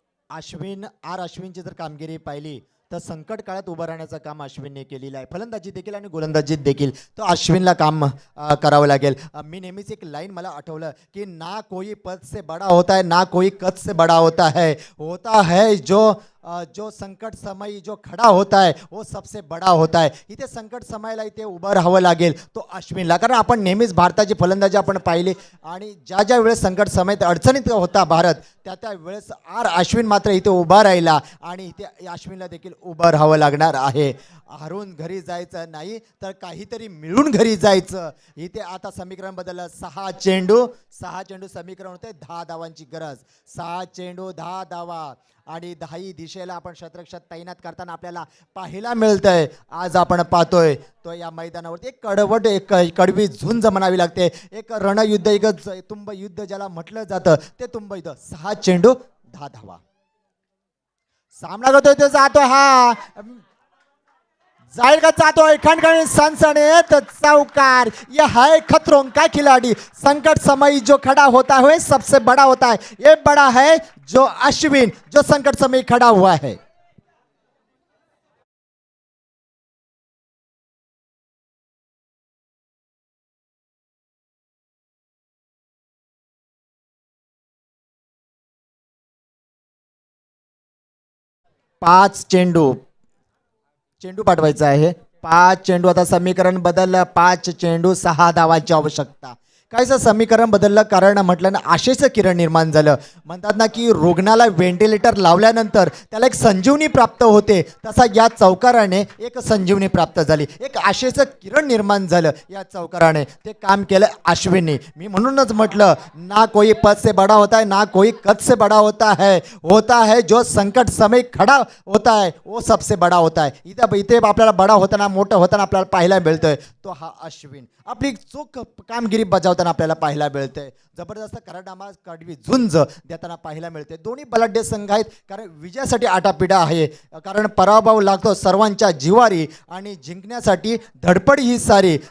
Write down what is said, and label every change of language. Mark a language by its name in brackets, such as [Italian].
[Marathi] अश्विन अश्विनची जर कामगिरी पाहिली तर संकट काळात उभं राहण्याचं काम अश्विनने केलेलं आहे. फलंदाजी देखील आणि गोलंदाजीत देखील तो अश्विनला काम करावं लागेल. मी नेहमीच एक लाईन मला आठवलं की [Hindi] ना कोई पद से बड़ा होता है ना कोई कद से बड़ा होता है जो संकट समय जो खड़ा होता है वो सबसे बड़ा होता है. [Marathi] इथे संकट समयाला इथे उभं राहावं लागेल तो अश्विनला. कारण आपण नेहमीच भारताची फलंदाजी आपण पाहिली आणि ज्या वेळेस संकट समयात अडचणीत होता भारत त्या वेळेस अश्विन मात्र इथे उभा राहिला आणि इथे अश्विनला देखील उभं राहावं लागणार आहे. हारून घरी जायचं नाही तर काहीतरी मिळून घरी जायचं. इथे आता समीकरण बदललं. 6 चेंडू समीकरण होते 10 धावांची गरज. 6 चेंडू 10 धावा आणि 10ही दिशेला आपण शतरक्षक तैनात करताना आपल्याला पाहायला मिळतंय. आज आपण पाहतोय तो या मैदानावरती एक कडवी झुंज म्हणावी लागते. एक रणयुद्ध एक तुंब युद्ध ज्याला म्हटलं जातं ते तुंब युद्ध. 6 चेंडू 10 धावा. सामना करतोय तो जातो हा जाएगा जातोय खणखणी सनसनीत चौकार. [Hindi] यह है खतरों का खिलाड़ी. संकट समय जो खड़ा होता है सबसे बड़ा होता है. ये बड़ा है जो अश्विन जो संकट समय खड़ा हुआ है. [Marathi] पाच चेंडू पाठवायचा आहे. 5 चेंडू. आता समीकरण बदललं. 5 चेंडू 6 धावांची आवश्यकता. कायचं समीकरण बदललं कारण म्हटलं ना आशेचं किरण निर्माण झालं. म्हणतात ना की रुग्णाला व्हेंटिलेटर लावल्यानंतर त्याला एक संजीवनी प्राप्त होते तसा या चौकाराने एक संजीवनी प्राप्त झाली. एक आशेचं किरण निर्माण झालं या चौकाराने. ते काम केलं अश्विनने. मी म्हणूनच म्हटलं [Hindi] ना कोई पद से बड़ा होता है ना कोई कद से बड़ा होता है जो संकट समय खड़ा होता है वो सबसे बड़ा होता है. [Marathi] इथे आपल्याला बडा होताना मोठं होताना आपल्याला पाहायला मिळतोय तो हा अश्विन. आपली चोख कामगिरी बजावताना आपल्याला पाहायला मिळते. जबरदस्त कराडामा कडवी झुंज देताना पाहायला मिळते. दोन्ही बलाढ्य संघ आहेत कारण विजयासाठी आटापिटा आहे. कारण पराभव लागतो सर्वांच्या जिवारी आणि जिंकण्यासाठी धडपड ही सारी.